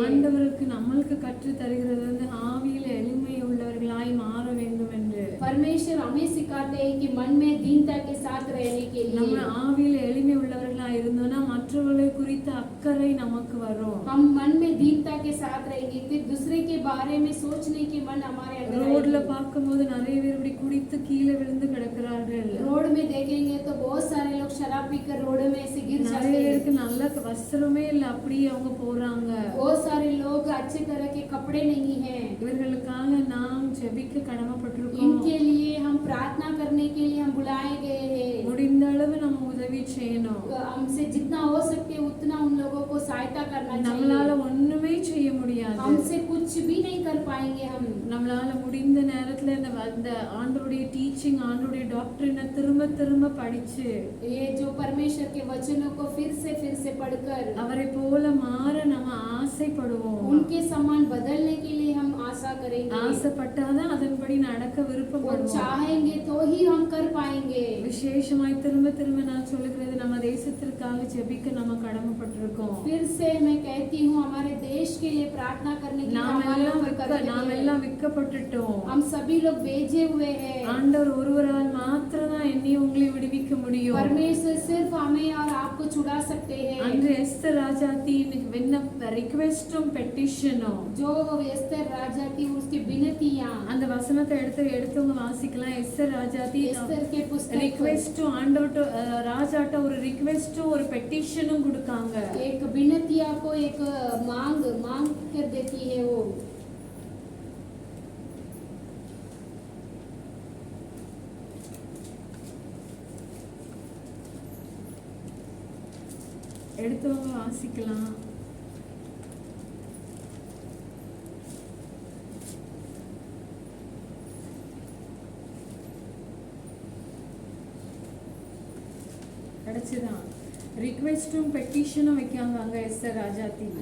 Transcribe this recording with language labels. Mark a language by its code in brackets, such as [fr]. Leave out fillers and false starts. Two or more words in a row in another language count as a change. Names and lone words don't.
[ta] ஆண்டவருக்கு நம்மளுக்கு கற்று தருகிறது வந்து ஆவியில எளிமை உள்ளவர்களாய் மாற வேண்டும் என்று. [hi] परमेश्वर हमें सिखाते हैं कि मन में दीनता के साथ रहने के [ta] நம்ம [hi] लिए। [ta] ஆவியில எளிமை உள்ளவர்களாய் இருந்தோம்னா மற்றவர்களை குறித்த அக்கறை நமக்கு வரும். [hi] हम मन में दीनता के साथ रहेंगे फिर दूसरे के बारे में सोचने की मन हमारे अंदर [ta] ரோட்ல [hi] आएगी। [ta] பார்க்கும்போது நிறைய பேர் இப்படி குடித்து கீழே விழுந்து கிடக்கிறார்கள். [hi] रोड में देखेंगे तो बहुत सारे लोग शराब पीकर रोड में ऐसे गिर [ta] நிறைய [hi] जाते हैं। [ta] பேருக்கு நல்ல வஸ்திரமே இல்ல, அப்படியே அவங்க போறாங்க. [hi] बहुत सारे लोग अच्छे तरह के कपड़े नहीं हैं। [ta] இவர்களுக்காக நாம் ஜெபிக்க கடமைப்பட்டிருக்கோம். [hi] इनके लिए हम प्रार्थना करने के लिए हम बुलाए गए हैं। [ta] முடிந்த அளவு நம்ம உதவி செய்யணும். [hi] हमसे जितना हो सके उतना उन लोगों को सहायता करना [ta] நம்மளால [hi] चाहिए। [ta] ஒண்ணுமே செய்ய முடியாது. [hi] हमसे कुछ भी नहीं कर पाएंगे हम। [ta] நம்மளால முடிந்த நேரத்துல இந்த ஆண்டவருடைய டீச்சிங், ஆண்டவருடைய டாக்டரினை திரும்ப திரும்ப படிச்சு [hi] ये जो परमेश्वर के वचनों को फिर से पढ़कर [ta] அவரை போல மாற நம்ம ஆசைப்படுவோம். [hi] उनके समान बदलने के लिए हम आशा करेंगे। [ta] ஆசைப்பட்டாதான் அதன்படி நடக்க [hi] वो [ta] விருப்பப்படுவோம். [hi] चाहेंगे तो ही हम कर पाएंगे। [ta] விசேஷமாய் திரும்ப திரும்ப நான் சொல்லுகிறது நம்ம தேசத்திற்காக ஜெபிக்க நம்ம கடமைப்பட்டிருக்கோம். [hi] फिर से मैं कहती हूँ हमारे देश के लिए प्रार्थना करने के लिए [ta] நாம் [hi] हमारे [ta] எல்லாம் [hi] ऊपर कर्तव्य है। [ta] எல்லாம் விற்கப்பட்டுட்டோம். [hi] हम सभी लोग भेजे हुए हैं। [ta] ஆண்டவர் ஒருவரால் மாத்திரம்தான் என்னை உங்களை விடுவிக்க முடியும். [hi] परमेश्वर सिर्फ हमें और आपको छुड़ा सकते हैं। [ta] அன்று எஸ்தர் ராஜாத்தின் ரிக்வெஸ்டும் பெட்டிஷனும் [hi] जो एस्तर राजा थी उसकी विनतियां, [ta] அந்த वचनத்தை எடுத்தவங்க வாசிக்கலாம். எஸ்தர் ராஜாத்தி [hi] एस्तर के पुस्तक [ta] ரிக்வெஸ்டும் ஆண்டவர்ட்ட ராஜாட்ட ஒரு ரிக்வெஸ்டும் ஒரு பெட்டிஷனும் கொடுக்காங்க. [hi] एक विनतिया को एक मांग कर देती है। वो [ta] எடுத்தவங்க வாசிக்கலாம். கிடைச்சுதான் ரிக்வெஸ்டும் பெட்டிஷனும் வைக்காங்க அங்க எஸ்தர் ராஜாத்தி.